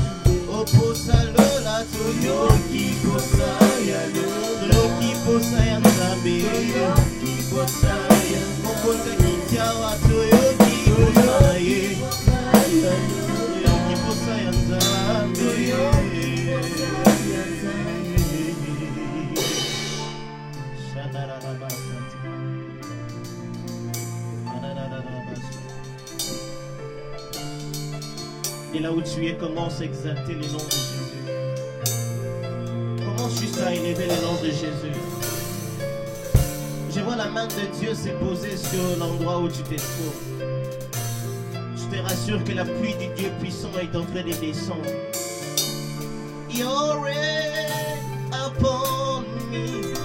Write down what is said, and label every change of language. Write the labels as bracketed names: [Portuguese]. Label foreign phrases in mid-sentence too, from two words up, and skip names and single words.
[Lingala] Posa lola, toyoki posa ya lola, toyoki posa ya nzambe, toyoki posa ya mokonza kitiawa, toyoki posa ye, toyoki posa ya nzambe, [French] Et là où tu es, commence à exalter le nom de Jésus. Commence juste à élever le nom de Jésus. Je vois la main de Dieu se poser sur l'endroit où tu te trouves. Je te rassure que la pluie du Dieu puissant est en train de descendre. [English] Your rain upon me.